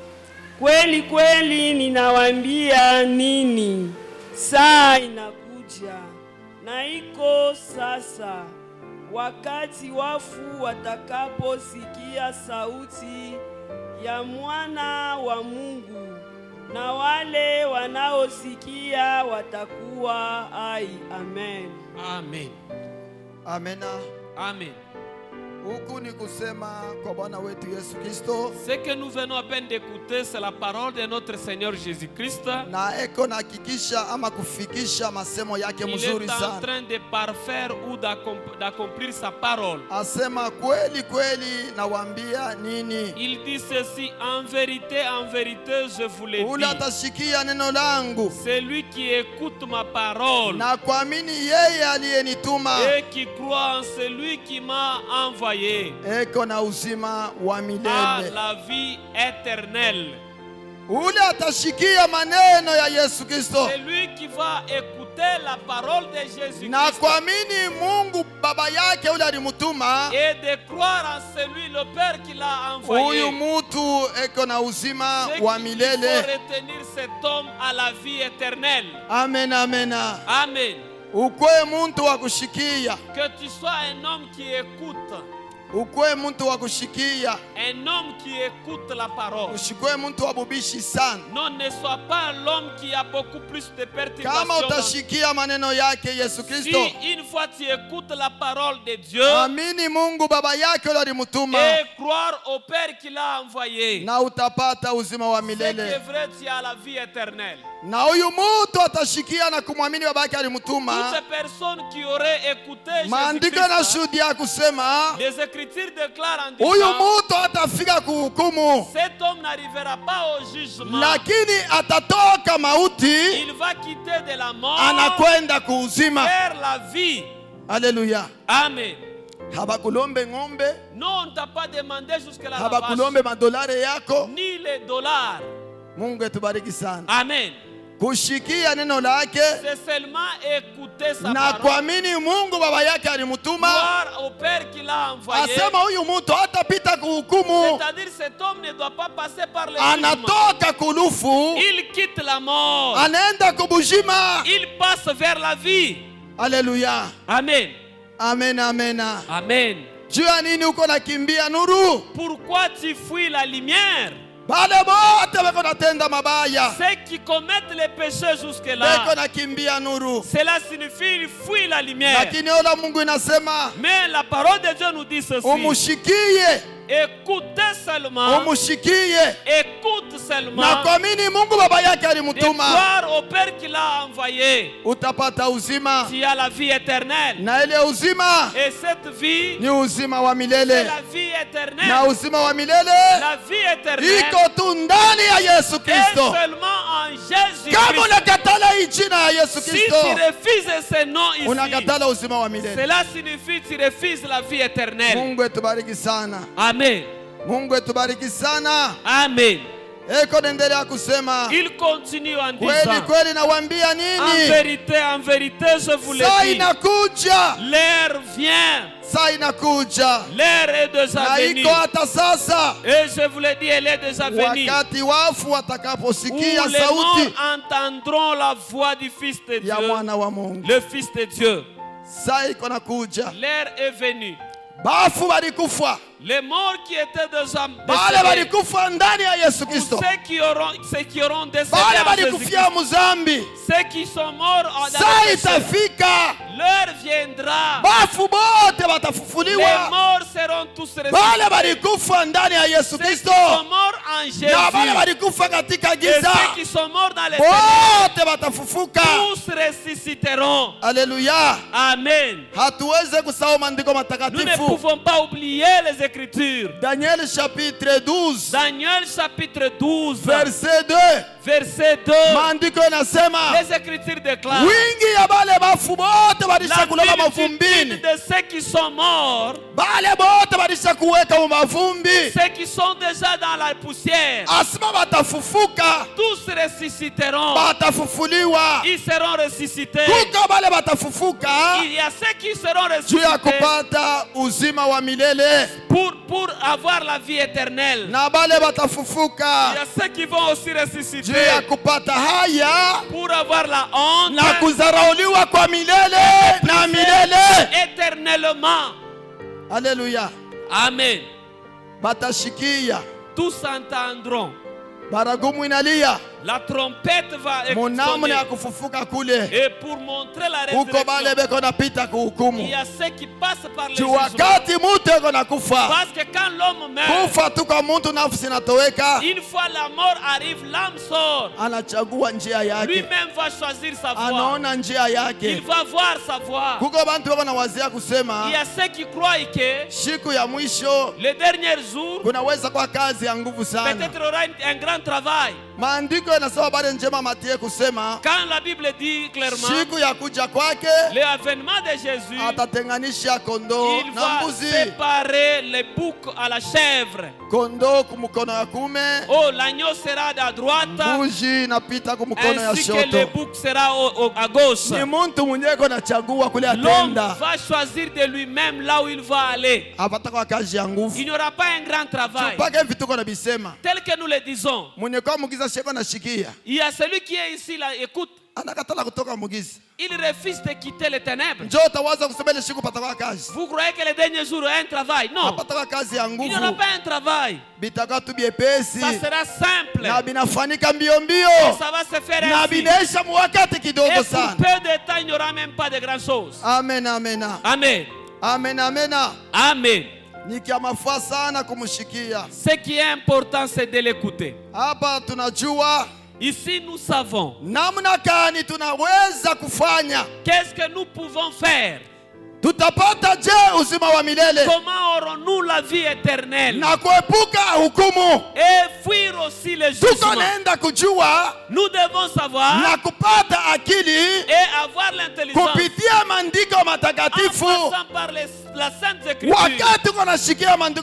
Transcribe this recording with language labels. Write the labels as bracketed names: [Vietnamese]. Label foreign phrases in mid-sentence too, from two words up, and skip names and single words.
[Swahili] Kweli kweli ninawaambia nini, saa inakuja na iko sasa, wakati wafu watakaposikia sauti ya mwana wa Mungu, na wale wanaosikia watakuwa hai. Amen. Amen. Amena. Amen. Huku ni kusema kwa Bwana wetu Yesu Kristo. [French] Ce que nous venons à peine d'écouter, c'est la parole de notre Seigneur Jésus-Christ. [Swahili] Na eko na hakikisha ama kufikisha masemo yake [French] Il [Swahili] mzuri [French] est en [Swahili] sana. [French] train de parfaire ou d'accomplir sa parole. [Swahili] Asema kweli kweli nawaambia nini. [French] Il dit ceci, en vérité, je vous le [Swahili] Ule [French] dis. [Swahili] atashikia neno langu [French] Celui qui écoute ma parole [Swahili] na kuamini yeye aliyenituma [French] et qui croit en celui qui m'a envoyé [Swahili] eko na uzima wa [French] a [Swahili] milele. [French] la vie éternelle. [Swahili] Ule atashikia maneno ya Yesu Kristo [French] Celui qui va écouter la parole de Jésus-Christ [Swahili] na kuamini Mungu baba yake ule alimutuma, [French] et de croire en celui, le Père qui l'a envoyé. [Swahili] huyu mutu eko na uzima wa [French] Il faut [Swahili] milele. [French] retenir cet homme à la vie éternelle. Amen, amen. Amen. [Swahili] Ukwe muntu wa kushikia, [French] Que tu sois un homme qui écoute, [Swahili] ukwe muntu wa kushikia, [French] un homme qui écoute la parole. [Swahili] usikwe muntu wa bubishi sana. [French] Non, ne sois pas l'homme qui a beaucoup plus de [Swahili] Kama [French] perturbations. [Swahili] utashikia maneno yake Yesu Kristo, [French] Si une fois tu écoutes la parole de Dieu [Swahili] amini Mungu baba yake ule alimutuma [French] et croire au Père qui l'a envoyé, [Swahili] na utapata uzima wa [French] c'est qui [Swahili] milele. [French] est vrai, tu as la vie éternelle. [Swahili] Na huyu mutu atashikia na kumwamini baba yake [French] Toutes [Swahili] alimutuma. [French] ces personnes qui auraient écouté [Swahili] Maandiko Jésus-Christ, yanashuhudia kusema [French] les Écritures déclarent en [Swahili] huyu [French] disant, [Swahili] mutu atafika kuhukumu, [French] cet homme n'arrivera pas au jugement. [Swahili] lakini atatoka mauti [French] Il va quitter de la mort [Swahili] anakwenda kuuzima. [French] vers la vie. Haleluya. Amen. [Swahili] Habakulombe ng'ombe, [French] Non, on ne t'a pas demandé jusque-là la vache, [Swahili] habakulombe madolari yako. [French] ni les dollars. [Swahili] Mungu etubariki sana. Amen. Kushikia neno lake [French] C'est seulement écouter sa [Swahili] na [French] parole, [Swahili] kuamini Mungu baba yake alimutuma. [French] croire au Père qui l'a envoyé. [Swahili] Asema huyu mtu hatapita kuhukumu, [French] C'est-à-dire cet homme ne doit pas passer par le jugement. [Swahili] anatoka kulufu, [French] Il quitte la mort. [Swahili] anaenda kubujima. [French] Il passe vers la vie. Haleluya. Amen. Amen, amen. Amen. [Swahili] Juu ya nini uko nakimbia nuru? [French] Pourquoi tu fuis la lumière? [Swahili] Bale bote beko natenda mabaya, [French] Ceux qui commettent les péchés [Swahili] beko [French] jusque-là, [Swahili] nakimbia nuru. [French] cela signifie qu'ils fuient la lumière. [Swahili] Lakini ola Mungu inasema [French] Mais la parole de Dieu nous dit ceci. [Swahili] umushikie, [French] Écoutez seulement. [Swahili] umushikie. [French] Écoute seulement [Swahili] na kuamini Mungu baba yake [French] de [Swahili] alimutuma, [French] croire au Père qui l'a envoyé, [Swahili] utapata uzima, [French] tu as la vie éternelle. [Swahili] na ile uzima [French] Et cette vie, [Swahili] ni uzima wa [French] c'est [Swahili] milele, [French] la vie éternelle. [Swahili] na uzima wa milele [French] La vie éternelle [Swahili] iko tu ndani ya Yesu [French] est Kristo. seulement en Jésus-Christ. [Swahili] Kama unakatala hii jina ya Yesu [French] Si Kristo, tu refuses ce nom ici, [Swahili] unakatala uzima wa milele. [French] cela signifie que tu refuses la vie éternelle. [Swahili] Mungu etubariki sana, Amen. Mungu etubariki sana. Amen. Eko nendelea kusema, [French] Il continue en [Swahili] kweli [French] disant, [Swahili] kweli nawaambia [French] en [Swahili] nini, [French] vérité, je vous le [Swahili] saa [French] dis, [Swahili] inakuja, [French] l'heure vient, [Swahili] saa inakuja [French] l'heure est déjà [Swahili] na [French] venue. [Swahili] iko hata sasa, [French] Et je vous le dis, elle est déjà venue. [Swahili] wakati wafu [French] Où [Swahili] watakaposikia [French] les morts [Swahili] sauti [French] entendront la voix du Fils de [Swahili] ya [French] Dieu, [Swahili] mwana wa Mungu. [French] le Fils de Dieu. [Swahili] Saa iko nakuja, [French] L'heure est venue. [Swahili] bafu balikufa, [French] Les morts qui étaient déjà [Swahili] bale [French] décédés, [Swahili] balikufa ndani ya Yesu [French] ou Kristo, ceux qui auront décédé [Swahili] bale [French] en Jésus-Christ, [Swahili] balikufia muzambi, [French] ceux qui sont morts dans [Swahili] saa [French] le péché, [Swahili] itafika, [French] l'heure viendra. [Swahili] bafu bote [French] Les [Swahili] batafufuliwa, [French] morts seront tous [Swahili] bale [French] ressuscités. [Swahili] balikufa ndani ya Yesu [French] Ceux qui Kristo sont morts en [Swahili] na bale Jésus balikufa katika [French] et [Swahili] giza, [French] ceux qui sont morts dans les ténèbres, [Swahili] bote batafufuka. [French] tous ressusciteront. Haleluya! Amen. [Swahili] Hatuweze kusahau maandiko [French] Nous ne [Swahili] matakatifu. [French] pouvons pas oublier les Écritures. Daniel chapitre 12 Daniel chapitre 12, verset 2, verset 2. [Swahili] maandiko inasema [French] Les Écritures déclarent [Swahili] wingi ya bale bafu bote [French] la [Swahili] balishakulala [French] multitude [Swahili] mavumbini, [French] de ceux qui sont morts, [Swahili] bale bote balishakuweka mu mavumbi, [French] ceux qui sont déjà dans la poussière, [Swahili] asima batafufuka, [French] tous ressusciteront. [Swahili] batafufuliwa. [French] Ils seront ressuscités. [Swahili] Kuko bale batafufuka [French] Il y a ceux qui seront [Swahili] juu ya [French] ressuscités [Swahili] kupata uzima wa milele, [French] pour avoir la vie éternelle. [Swahili] na bale [French] Il y [Swahili] batafufuka [French] a ceux qui vont aussi [Swahili] juu [French] ressusciter [Swahili] ya kupata haya [French] pour avoir la honte [Swahili] na kuzarauliwa kwa milele na milele. [French] éternellement. Haleluya! Amen. [Swahili] Batashikia, [French] Tous entendront. [Swahili] baragumu inalia, [French] La trompette va [Swahili] munamna ya [French] sonner. [Swahili] kufufuka kule, [French] Et pour montrer la [Swahili] uko bale [French] résurrection, [Swahili] beko napita [French] il [Swahili] kuhukumu. [French] y a ceux qui passent par le [Swahili] Juu [French] jugement. [Swahili] wakati mutu eko nakufa, [French] Parce que quand l'homme meurt, [Swahili] kufa tu kwa muntu nafsi natoweka, [French] une fois la mort arrive, l'âme sort. [Swahili] anachagua njia yake, [French] Lui-même va choisir sa voie. [Swahili] anaona njia [French] Il [Swahili] yake. [French] va voir sa voie. [Swahili] Kuko bantu beko nawazia [French] Il y [Swahili] kusema [French] a ceux qui croient que [Swahili] siku ya mwisho [French] les derniers jours, [Swahili] kunaweza kwa kazi ya nguvu sana. [French] peut-être aura un grand travail. [Swahili] Maandiko yanasema habari njema Mathayo kusema [French] Quand la Bible dit clairement [Swahili] siku ya kuja kwake [French] l'avènement de Jésus, [Swahili] atatenganisha kondoo [French] il [Swahili] na [French] va [Swahili] mbuzi, [French] séparer les boucs à la chèvre. [Swahili] kondoo kumukono ya kume, [French] Oh, l'agneau sera à droite, [Swahili] mbuzi napita kumukono ya [French] ainsi que le [Swahili] shoto. [French] bouc sera à gauche. [Swahili] Ni muntu mwenyeko nachagua kule [French] L'homme [Swahili] atenda, [French] va choisir de lui-même là où il va aller. [Swahili] apata kwa kazi ya [French] Il [Swahili] nguvu. [French] n'y aura pas un grand travail. [Swahili] Mpaka vituko na bisema [French] Tel que nous le disons. [Swahili] mwenye kwa mugiza sheko na shikia [French] Il y a celui qui est ici, là, écoute, [Swahili] anakatala kutoka mugiza, [French] il refuse de quitter les ténèbres. [Swahili] njoo utawaza kusema ile siku pata kwa kazi, [French] Vous croyez que les derniers jours aura un travail? Non. [Swahili] apata kwa kazi ya [French] Il n'y aura [Swahili] nguvu, [French] pas un travail. [Swahili] bitaka tu biepesi [French] Ça sera simple. [Swahili] na binafanika mbio mbio [French] Ça va se faire [Swahili] na [French] ainsi. [Swahili] binaisha muwakati [French] Et [Swahili] kidogo [French] pour [Swahili] sana. [French] peu de temps, il n'y aura même pas de grand chose. Amen, amen, Amen. amen, amen. Amen. [Swahili] Ni kia mafaa sana kumshikia. [French] Ce qui est important, c'est de l'écouter. [Swahili] Hapa tunajua [French] Ici, nous savons [Swahili] namna gani tunaweza kufanya. [French] qu'est-ce que nous pouvons faire. [Swahili] Tutapata je uzima wa milele [French] Comment aurons-nous la vie éternelle [Swahili] na kuepuka hukumu? [French] et fuir aussi les [Swahili] Tuko [French] jugements. [Swahili] naenda kujua [French] Nous devons savoir [Swahili] na kupata akili [French] et avoir l'intelligence [Swahili] kupitia maandiko [French] en [Swahili] matakatifu. [French] passant par la Sainte Écriture. [Swahili] Wakati uko nashikia maandiko